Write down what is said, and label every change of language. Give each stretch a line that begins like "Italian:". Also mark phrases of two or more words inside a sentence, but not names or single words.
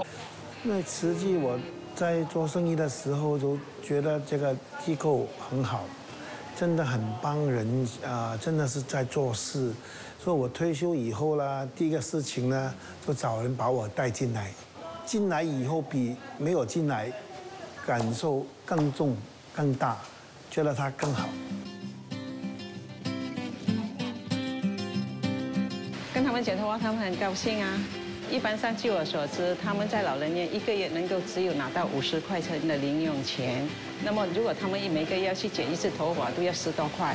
Chinese: 那慈濟我在做生意的時候都覺得這個機構很好，真的很幫人真的是在做事。所以我退休以後啦，第一個事情呢，就找人把我帶進來。進來以後比沒有進來感受更重、更大，覺得它更好。跟他们讲的话，他们很高兴啊。一般上，据我所知，他们在老人院1个月能够只有拿到50块钱的零用钱。那么，如果他们每个月要去剪1次头发，都要10多块。